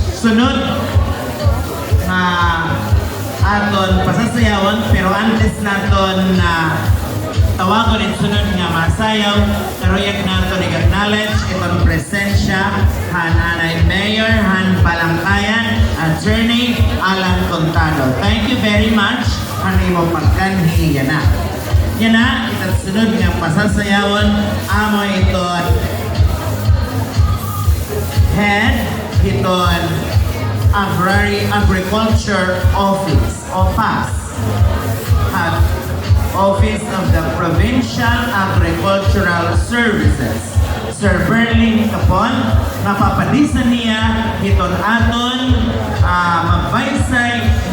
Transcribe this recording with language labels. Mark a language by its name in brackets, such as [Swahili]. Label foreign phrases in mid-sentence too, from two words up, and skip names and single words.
[Waray] sunod na aton pasasayawan, pero antes naton na tawagon at sunod nga masayaw, karuyag naton i-acknowledge itong presensya han Anay Mayor, han Balangkayan, Attorney Alan Contado. [English] Thank you very much, [Waray] han imo pagkanhi yan na. Yan na, itong sunod nga pasasayawan, amo iton head iton Agriculture Office o PAS at Office of the Provincial Agricultural Services. Sir Berlin Capon, napapalisan niya iton aton magbaysay